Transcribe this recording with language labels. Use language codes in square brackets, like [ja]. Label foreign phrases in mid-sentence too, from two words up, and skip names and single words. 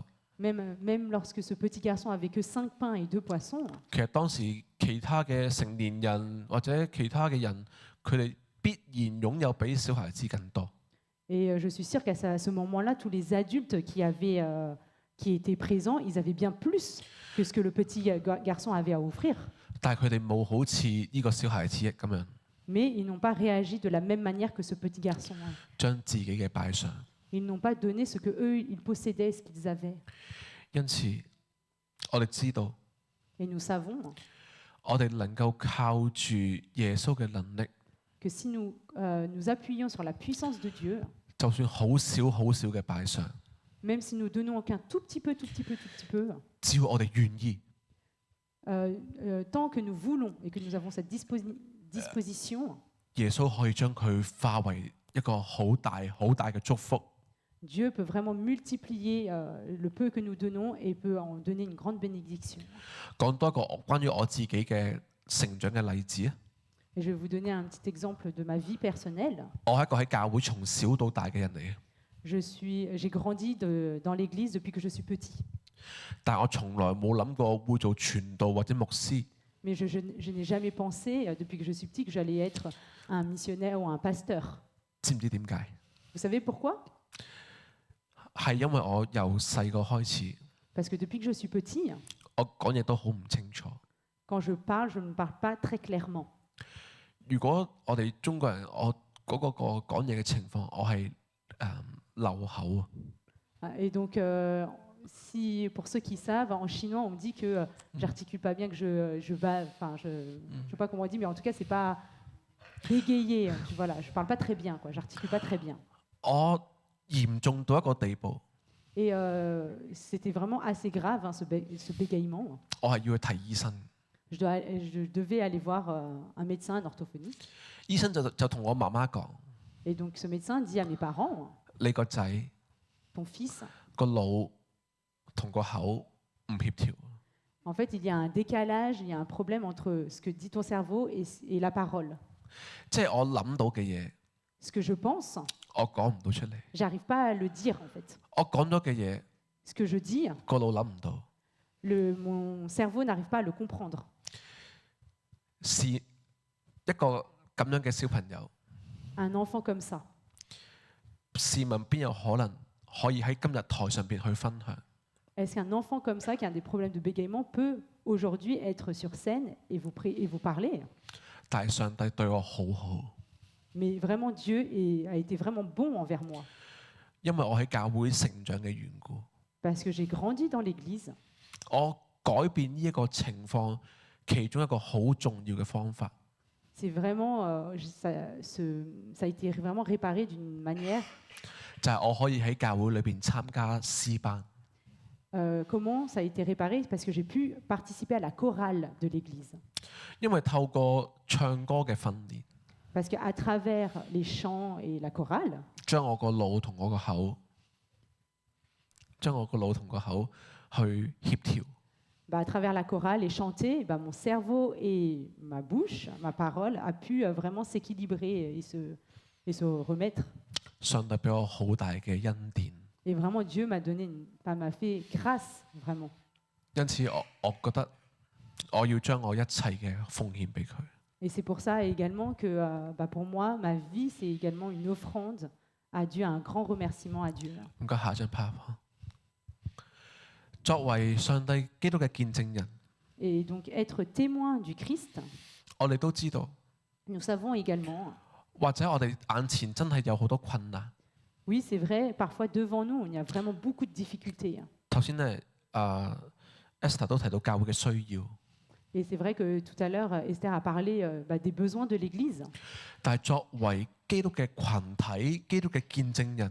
[fr] Même lorsque ce petit garçon avait que 5 pains et 2 poissons, [yue] 其實當時其他嘅成年人或者其他嘅人，佢哋必然擁有比小孩子更多。 [fr] et je suis sûre qu'à ce moment-là, tous les adultes qui étaient présents, ils avaient bien plus que ce que le petit garçon avait à offrir. [yue] 但係佢哋冇好似呢個小孩子咁樣 [fr] Mais ils n'ont pas réagi de la même manière que ce petit garçon. [yue] 將自己嘅擺上。 [fr] Ils n'ont pas donné ce que eux ils possédaient, ce qu'ils avaient. [yue] 因此，我哋知道， [fr] Et nous savons [yue] 我哋能夠靠住耶穌嘅能力， [fr] que si nous appuyons sur la puissance de Dieu, [yue] 就算好少好少嘅擺上， [fr] même si nous donnons qu'un tout petit peu, [yue] 只要我哋願意， [fr] tant que nous voulons et que nous avons cette disposition, [yue] 耶穌可以將佢化為一個好大好大嘅祝福。 [fr] Dieu peut vraiment multiplier le peu que nous donnons et peut en donner une grande bénédiction. [yue] 講多一個關於我自己嘅成長嘅例子啊！ [fr] Et je vais vous donner un petit exemple de ma vie personnelle. [yue] 我係一個喺教會從小到大嘅人嚟嘅， [fr] J'ai grandi dans l'église depuis que je suis petit. [yue] 但係我從來冇諗過會做傳道或者牧師。 [fr] Mais je n'ai jamais pensé, depuis que je suis petit, que j'allais être un missionnaire ou un pasteur. [yue] 知唔知點解？ [fr] Vous savez pourquoi? [yue] 係因為我由細個開始， [fr] Parce que depuis que je suis petit, [yue] 我講嘢都好唔清楚。 [fr] quand je ne parle pas très clairement. [yue] 如果我哋中國人，我嗰個講嘢嘅情況，我係漏口啊。 [fr] Et donc, pour ceux qui savent, en chinois, on me dit que j'articule pas bien, que je sais pas comment on dit, mais en tout cas, c'est pas bégayé. Voilà, je parle pas très bien, quoi. J'articule pas très bien. [yue] 我嚴重到一個地步， [fr] Et c'était vraiment assez grave, hein, ce bégaiement. [yue] 我係要去睇醫生。 [fr] Je devais aller voir un médecin, un orthophoniste. [yue] 醫生就同我媽媽講： [fr] Et donc, ce médecin dit à mes parents, [yue] 你個仔 [fr] ton fils, [yue] 個腦同個口唔協調。 [fr] en fait, il y a un décalage, il y a un problème entre ce que dit ton cerveau et la parole. [yue] 即係我諗到嘅嘢， [fr] Ce que je pense, [yue] 我講唔到出嚟； [fr] j'arrive pas à le dire, en fait. [yue] 我講咗嘅嘢， [fr] Ce que je dis, [yue] 個腦諗唔到。 [fr] mon cerveau n'arrive pas à le comprendre. [yue] 是一個咁樣嘅小朋友， [fr] Un enfant comme ça, [yue] 試問邊有可能可以喺今日台上邊去分享？ [fr] est-ce qu'un enfant comme ça, qui a des problèmes de bégaiement, peut aujourd'hui être sur scène et vous parler? [yue] 但係上帝對我好好， [fr] Mais vraiment, Dieu a été vraiment bon envers moi. [yue] 因為我喺教會成長嘅緣故， [fr] Parce que j'ai grandi dans l'église. [yue] 我改變呢一個情況，其中一個好重要嘅方法， [fr] C'est vraiment, ça a été vraiment réparé d'une manière. [yue] 就係我可以喺教會裏邊參加詩班。 [fr] Comment ça a été réparé? Parce que j'ai pu participer à la chorale de l'église. [yue] 因為透過唱歌嘅訓練， [fr] Parce qu'à travers les chants et la chorale, [yue] 將我個腦同我個口，去協調。 [fr] à travers la chorale et chanter, mon cerveau et ma bouche, ma parole, a pu vraiment s'équilibrer et se remettre. [yue] 上帝俾我好大嘅恩典， [fr] Et vraiment, Dieu m'a fait grâce, vraiment. [yue] 因此我覺得我要將我一切嘅奉獻俾佢。 [fr] Et c'est pour ça également que pour moi, ma vie, c'est également une offrande à Dieu, un grand remerciement à Dieu. [yue] 唔該，下一張 PowerPoint。作為上帝基督嘅見證人， [fr] Et donc être témoin du Christ, [yue] 我哋都知道， [fr] nous savons également, [yue] 或者我哋眼前真係有好多困難。 [fr] oui, c'est vrai, parfois devant nous, il y a vraiment beaucoup de difficultés. [yue] 頭先咧，Esther 都提到教會嘅需要， [fr] Et c'est vrai que tout à l'heure, Esther a parlé des besoins de l'Église. [yue] 但係作為基督嘅群體、基督嘅見證人，